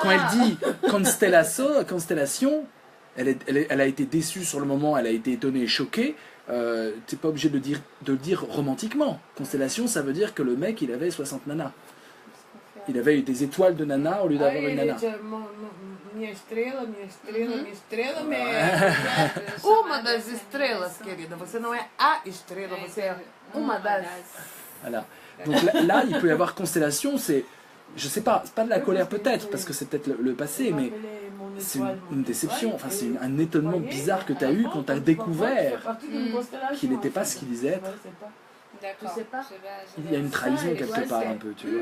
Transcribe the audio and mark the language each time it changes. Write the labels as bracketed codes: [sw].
[fr] Quand elle dit constellation, elle a été déçue sur le moment, elle a été étonnée et choquée. T'es pas obligé de le dire romantiquement. Constellation, ça veut dire que le mec, il avait 60 nanas. Il avait eu des étoiles de nana au lieu d'avoir une nana. [pt] Minha estrela, mais Uma uma das estrelas, querida. Você não é a estrela, você é uma das. [fr] Voilà. Donc là, il peut y avoir constellation, c'est, je sais pas, c'est pas de la colère peut-être, parce que c'est peut-être le passé, mais c'est une déception, enfin c'est un étonnement bizarre que tu as eu quand tu as découvert qu'il n'était pas ce qu'il disait être. D'accord. Je sais pas. Il y a une trahison quelque part un peu, tu vois.